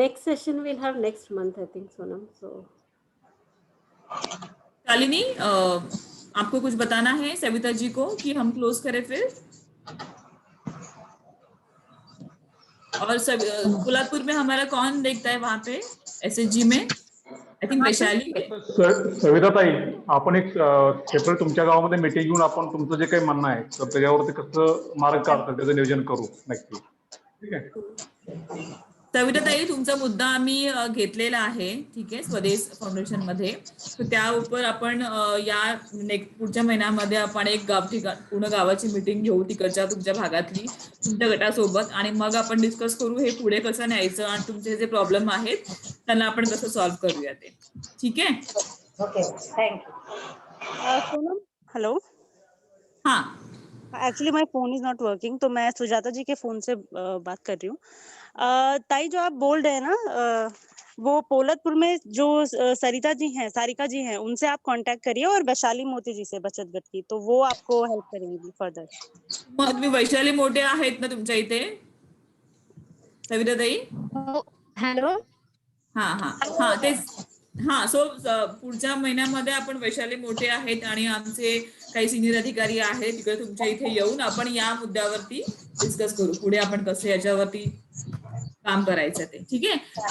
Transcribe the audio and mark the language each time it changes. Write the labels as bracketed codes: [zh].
[en] Next session we'll have next month, I think, Sonam. So [hi] Shalini, आपको कुछ बताना है सविता जी को कि हम क्लोज करें फिर? और कोल्हापुर में हमारा कौन देखता है वहां पे SHG में? [en] I think [hi] वैशाली है. [mr] सविता ताई, आपण एक सेपरेट तुमच्या गावामध्ये मीटिंग घेऊन आपण तुमचं जे काही म्हणणं आहे तर त्याच्यावरती कसं मार्ग काढतात त्याचं नियोजन करू नक्की. ठीक आहे. सविता ताई, तुमचा मुद्दा आम्ही घेतलेला आहे. ठीक आहे, स्वदेश फाउंडेशन मध्ये. तर त्या उपर आपण या पुढच्या महिन्यामध्ये आपण एक पूर्ण गावाची मीटिंग घेऊ तिकडच्या तुमच्या भागातली तुमच्या गटासोबत, आणि मग आपण डिस्कस करू हे पुढे कसं न्यायचं आणि तुमचे जे प्रॉब्लेम आहेत त्यांना आपण कसं सॉल्व्ह करूया ते. ठीक आहे. Okay, thank you. सोनम, हेलो. [hi] हाँ, [en] actually my phone is not working, [hi] तो मैं सुजाता जी के फोन से बात कर रही हूँ. ताई, जो आप बोल रहे हैं ना, वो पोलतपुर में जो सरिता जी हैं, सारिका जी हैं, उनसे आप कांटेक्ट करिए, और वैशाली मोती जी से बचत गट की, तो वो आपको हेल्प करेंगी फर्दर. [mr] मग तुम्ही वैशाली मोठे आहेत ना तुमच्या इथे सविता ताई? हॅलो. हा हा हा तेच. हा, सो पुढच्या महिन्यामध्ये आपण वैशाली मोठे आहेत आणि आमचे काही सिनियर अधिकारी आहेत तिकडे तुमच्या इथे येऊन आपण या मुद्द्यावरती डिस्कस करू पुढे आपण कसं याच्यावरती काम करायचं ते. ठीक आहे.